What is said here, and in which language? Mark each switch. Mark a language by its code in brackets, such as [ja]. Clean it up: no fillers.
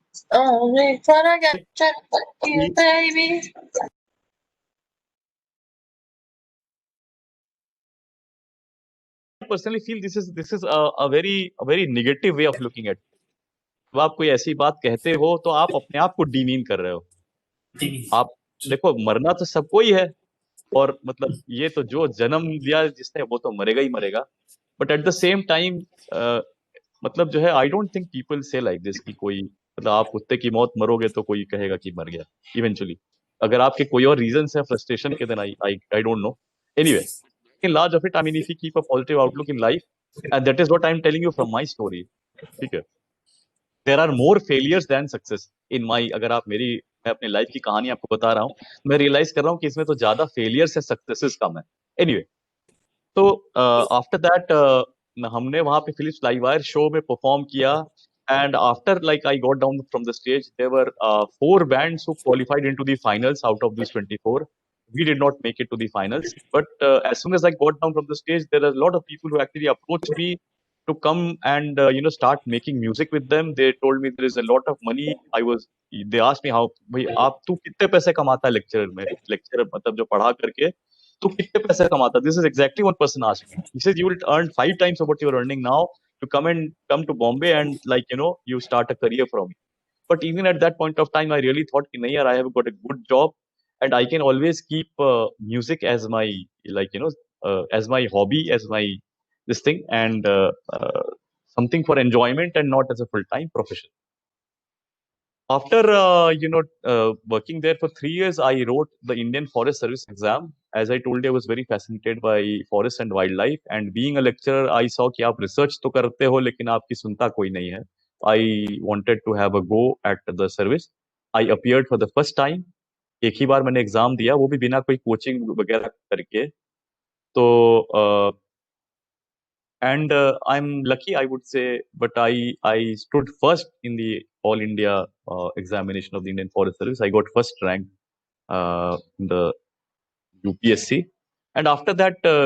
[en] Oh, me, but I got check you, baby. I personally feel this is a very negative way of looking at. [hi] जब आप कोई ऐसी बात कहते हो तो आप अपने आप को डीमीन कर रहे हो. आप देखो, मरना तो सबको ही है, और मतलब ये तो जो जन्म लिया जिसने वो तो मरेगा ही मरेगा. [en] but at the same time [hi] मतलब जो है, [en] I don't think people say like this [hi] कि कोई मतलब आप कुत्ते की मौत मरोगे तो कोई कहेगा कि मर गया इवेंचुअली. अगर आपके कोई और रीजन है फ्रस्ट्रेशन के, [en] Then I don't know. Anyway, in large of it, I mean, if you keep a positive outlook in life, and that is what I'm telling you from my story. ठीक है, there are more failures than success in my. [hi] अगर आप मैं अपनी life की कहानी आपको बता रहा हूँ, मैं रियलाइज कर रहा हूँ कि इसमें तो ज्यादा फेलियर्स है, सक्सेसेस कम है. एनीवे, तो आफ्टर दैट हमने वहां पे फिलिप्स लाइव वायर शो में परफॉर्म किया. [en] And after like I got down from the stage, there were 4 bands who qualified into the finals out of these 24. We did not make it to the finals, but as soon as I got down from the stage, there are a lot of people who actually approached me to come and start making music with them. They told me there is a lot of money. They asked me how, [hi] भाई आप तू कितने पैसे कमाता है lecture मतलब जो पढ़ा करके तू कितने पैसे कमाता? [en] This is exactly one person asked me. He says you will earn 5 times of what you are earning now to come to Bombay and you start a career from it. But even at that point of time, I really thought, nahi yaar, I have got a good job and I can always keep music as my as my hobby, as my this thing, and something for enjoyment and not as a full-time profession. After working there for 3 years, I wrote the Indian Forest Service exam. As I told you, I was very fascinated by forest and wildlife. And being a lecturer, I saw [hi] कि आप research तो करते हो, लेकिन आपकी सुनता कोई नहीं है. [en] I wanted to have a go at the service. I appeared for the first time. [hi] एक ही बार मैंने एग्जाम दिया, वो भी बिना कोई कोचिंग वगैरह करके. [en] तो and I'm lucky, I would say, but I stood first in the All India examination of the Indian Forest Service. I got first rank in the UPSC, and after that